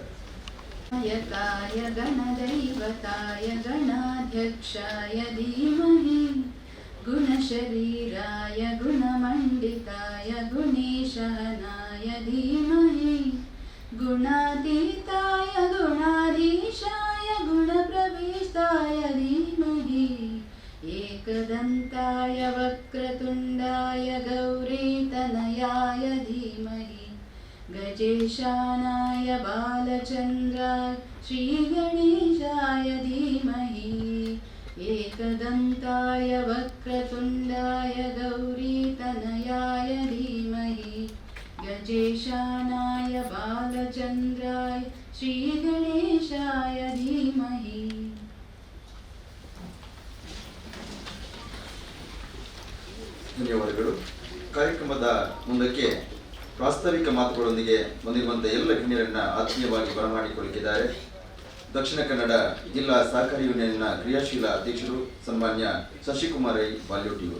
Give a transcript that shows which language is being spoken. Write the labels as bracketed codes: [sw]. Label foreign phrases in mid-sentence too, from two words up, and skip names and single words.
[sa] ನಾಯಕಾಯ ಗಣದೈವತಾಯ ಗಣಾಧ್ಯಕ್ಷಾಯ ಧೀಮಹಿ ಗುಣಶರೀರಾಯ ಗುಣಮಂಡಿತಾಯ ಗುಣೇಶಹನಾಯ ಧೀಮಹಿ ಗುಣಾತೀತಾಯ ಗುಣಾಧೀಶಾಯ ಗುಣಪ್ರವೇಶಾಯ ಧೀಮಹಿ एकदन्ताय वक्रतुण्डाय गौरीतनयाय धीमहि गजेशानाय बालचन्द्राय श्रीगणेशाय धीमहि एकदन्ताय वक्रतुण्डाय गौरीतनयाय धीमहि गजेशानाय बालचन्द्राय श्रीगणेशाय धीमहि. [kn] ಧನ್ಯವಾದಗಳು. ಕಾರ್ಯಕ್ರಮದ ಮುಂದಕ್ಕೆ ಪ್ರಾಸ್ತಾವಿಕ ಮಾತುಗಳೊಂದಿಗೆ ಬಂದಿರುವಂಥ ಎಲ್ಲ ಗಣ್ಯರನ್ನ ಆತ್ಮೀಯವಾಗಿ ಬರಮಾಡಿಕೊಳ್ಳಲಿದ್ದಾರೆ. ದಕ್ಷಿಣ ಕನ್ನಡ ಜಿಲ್ಲಾ ಸಹಕಾರಿ ಯೂನಿಯನ್ನ ಕ್ರಿಯಾಶೀಲ ಅಧ್ಯಕ್ಷರು ಸನ್ಮಾನ್ಯ ಶಶಿಕುಮಾರ್ ಐ ಬಾಲ್ಯೋಟಿಯವರು.